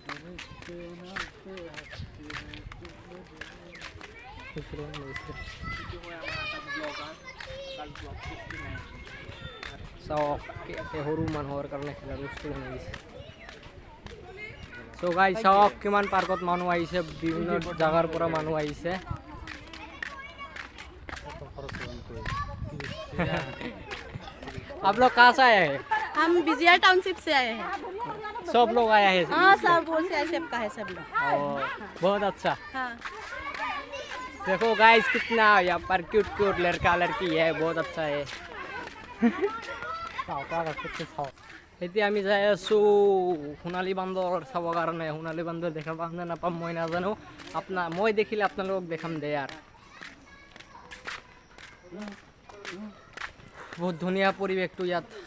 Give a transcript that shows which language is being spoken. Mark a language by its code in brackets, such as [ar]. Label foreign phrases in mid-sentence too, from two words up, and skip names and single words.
[as] চাওক সৰু মানুহৰ কাৰণে খেলা বস্তু বনাই দিছে। চ' গাইছ চাওক কিমান পাৰ্কত মানুহ আহিছে, বিভিন্ন জাগাৰ পৰা মানুহ আহিছে। [hi] आप लोग कहाँ से आए हैं? हम बिजिया टाउनशिप से आए हैं। सब लोग आए हैं? हाँ सब बोल से ऐसे का है सब लोग। बहुत अच्छा। हाँ देखो गाइस कितना यहाँ पर क्यूट क्यूट लड़का लड़की है, बहुत अच्छा है। [as] এতিয়া আমি যাই আছোঁ সোণালী বান্দৰ চাবৰ কাৰণে। সোণালী বান্দৰ দেখা পাম নে নাপাম মই নাজানো, মই দেখিলে আপোনালোকক দেখাম দে ইয়াৰ। বহুত ধুনীয়া পৰিৱেশটো ইয়াত।